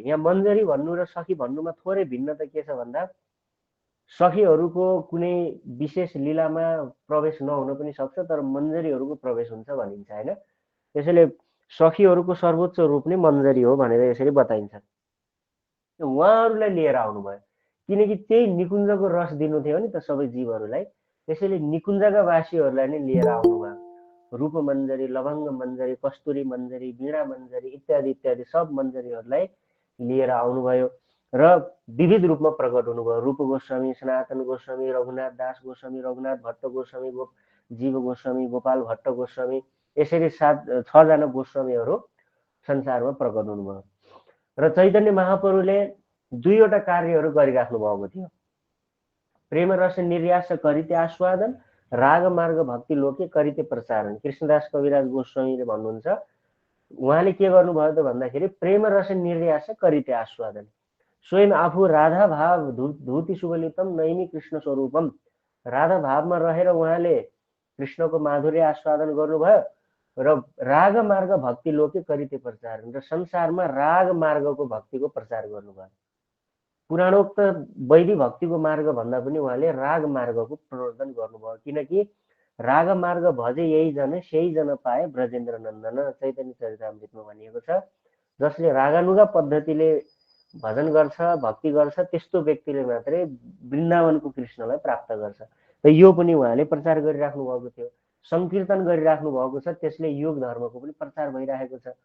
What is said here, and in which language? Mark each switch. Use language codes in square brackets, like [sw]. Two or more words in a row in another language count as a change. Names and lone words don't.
[ne] यहाँ मन्जरी भन्नु र सखी भन्नुमा थोरै भिन्नता के छ भन्दा सखीहरूको कुनै विशेष लीलामा प्रवेश नहुन पनि सक्छ, तर मन्जरीहरूको प्रवेश हुन्छ भनिन्छ हैन। त्यसैले सखीहरूको सर्वोच्च रूप नै मन्जरी हो भनेर यसरी बताइन्छ। उहाँहरूलाई लिएर आउनुभयो किनकि त्यही निकुञ्जको रस दिनु थियो नि त सबै जीवहरूलाई। त्यसैले निकुञ्जका वासीहरूलाई नै लिएर आउनुभयो। रूप मन्जरी, लवङ्ग मन्जरी, कस्तुरी मन्जरी, वीणा मन्जरी इत्यादि इत्यादि सब मन्जरीहरूलाई लिएर आउनुभयो र विविध रूपमा प्रकट हुनुभयो। रूप गोस्वामी, सनातन गोस्वामी, रघुनाथ दास गोस्वामी, रघुनाथ भट्ट गोस्वामी, जीव गोस्वामी, गोपाल भट्ट गोस्वामी, यसरी 6 जना गोस्वामीहरू संसारमा प्रकट हुनुभयो। र चैतन्य महाप्रभुले दुईवटा कार्यहरू गरिराख्नु भएको थियो। [bn] প্রেম রস নির্যাস করিতে আস্বাদন, রাগ মার্গ ভক্তি লোকে করিতে প্রচারণ। [ne] कृष्णदास कविराज गोस्वामीले भन्नुहुन्छ उहाँले के गर्नुभयो त भन्दाखेरि [bn] প্রেম রস নির্যাস করিতে আস্বাদন, [ne] स्वयं आफू [sa] राधा भाव धुति सुगलितम नैमी कृष्ण स्वरूपम, [ne] राधा भावमा रहेर उहाँले कृष्णको माधुर्य आस्वादन गर्नुभयो र [bn] রাগ মার্গ ভক্তি লোকে করিতে প্রচারণ, [ne] र संसारमा राग मार्गको भक्तिको प्रचार गर्नुभयो। पुराणोक्त वैदिक भक्तिको मार्ग भन्दा पनि उहाँले राग मार्गको प्रवर्तन गर्नुभयो। किनकि [bn] রাগ মার্গ ভজে যেই জন সেই জন পায় ব্রজেন্দ্র নন্দন, [ne] चैतन्य चरितामृतमा भनिएको छ। जसले रागानुगा पद्धतिले भजन गर्छ, भक्ति गर्छ, त्यस्तो व्यक्तिले मात्रै वृन्दावनको कृष्णलाई प्राप्त गर्छ। त यो पनि उहाँले प्रचार गरिराख्नु भएको थियो। संकीर्तन गरिराख्नु भएको छ, त्यसले युग धर्मको पनि प्रचार भइरहेको छ।